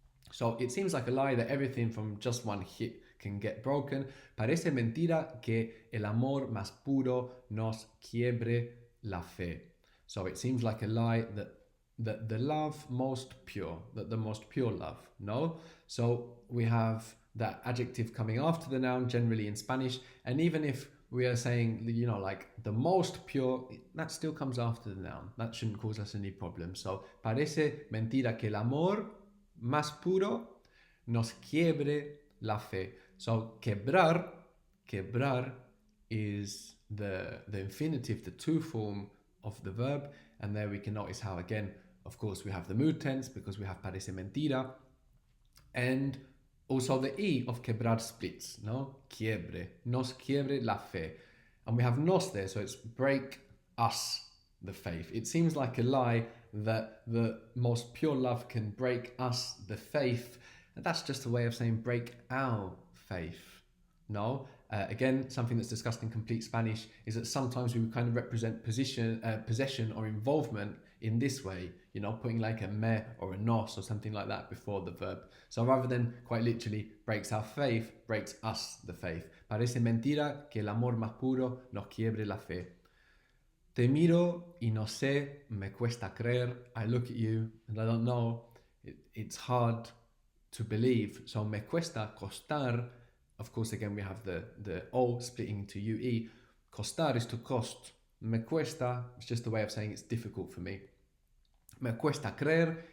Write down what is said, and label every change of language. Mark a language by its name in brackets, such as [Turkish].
[English] So it seems like a lie that everything from just one hit can get broken. [Spanish] Parece mentira que el amor más puro nos quiebre la fe. [English] So it seems like a lie that the love most pure, that the most pure love, no? So we have that adjective coming after the noun generally in Spanish, and even if we are saying, you know, like the most pure, that still comes after the noun. That shouldn't cause us any problem. [Spanish] So, parece mentira que el amor más puro nos quiebre la fe. [English] So, quebrar is the infinitive, the to form of the verb. And there we can notice how, again, of course, we have the mood tense because we have [Spanish] parece mentira. [English] And also the E of quebrar splits, no? Quiebre. [Spanish] Nos quiebre la fe. [English] And we have nos there, so it's break us the faith. It seems like a lie that the most pure love can break us the faith. And that's just a way of saying break our faith. No? Again, something that's discussed in complete Spanish is that sometimes we would kind of represent possession or involvement in this way, you know, putting like a me or a nos or something like that before the verb. So rather than quite literally breaks our faith, breaks us the faith. [Spanish] Parece mentira que el amor más puro nos quiebre la fe. Te miro y no sé, me cuesta creer. [English] I look at you and I don't know. It's hard to believe. So me cuesta, costar. Of course, again, we have the O splitting to UE. Costar is to cost. Me cuesta, it's just a way of saying it's difficult for me. [Spanish] Me cuesta creer,